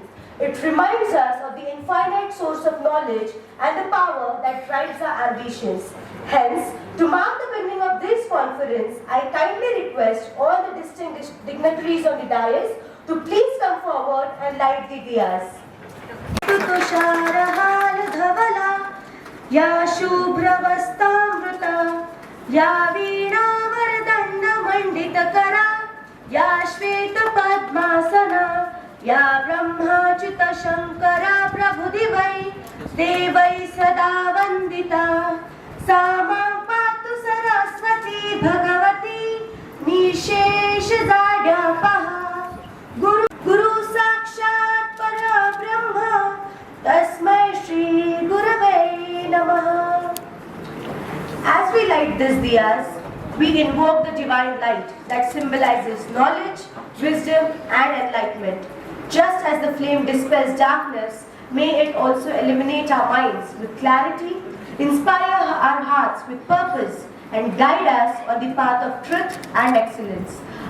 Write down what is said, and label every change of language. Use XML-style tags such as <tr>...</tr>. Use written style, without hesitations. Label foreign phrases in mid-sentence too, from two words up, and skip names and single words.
<en>It reminds us of the infinite source of knowledge and the power that drives our ambitions. Hence, to mark the beginning of this conference, I kindly request all the distinguished dignitaries on the dais to please come forward and light the diyas.</en> <sa>या शुभ्रवस्त्रावृता, या वीणा वरदण्ड मण्डित करा, या श्वेत पद्मासना, या ब्रह्माच्युत शंकर प्रभृतिभिः, देवैः सदा वन्दिता, सा मां पातु सरस्वती भगवती, निःशेष जाड्यापहा, गुरु साक्षात् पर ब्रह्म, तस्मै श्री गुरवे नमः.</sa> <en>As we light these diyas, we invoke the divine light that symbolizes knowledge, wisdom, and enlightenment. Just as the flame dispels darkness, may it also illuminate our minds with clarity, inspire our hearts with purpose, and guide us on the path of truth and excellence.</en>